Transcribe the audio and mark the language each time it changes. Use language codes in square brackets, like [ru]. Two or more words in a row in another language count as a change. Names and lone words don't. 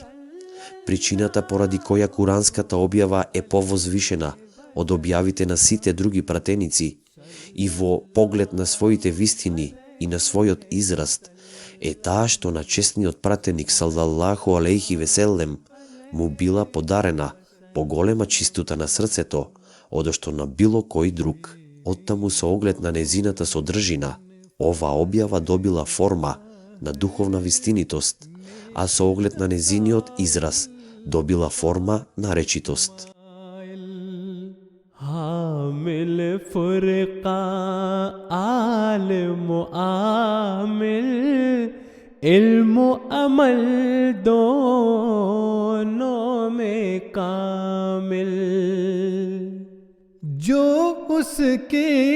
[mk] Причината поради која куранската објава е повозвишена од објавите на сите други пратеници и во поглед на своите вистини и на својот израст е таа што на честниот пратеник [ar] صلى الله عليه وسلم [mk] му била подарена поголема чистота на срцето одошто на било кој друг. Оттаму со оглед на незината содржина, ова објава добила форма на духовна вистинитост, а со оглед на незиниот израз добила форма на речитост. [ur] حامل فرقاں عالم عامل علم عمل دونوں میں کامل جو اس کے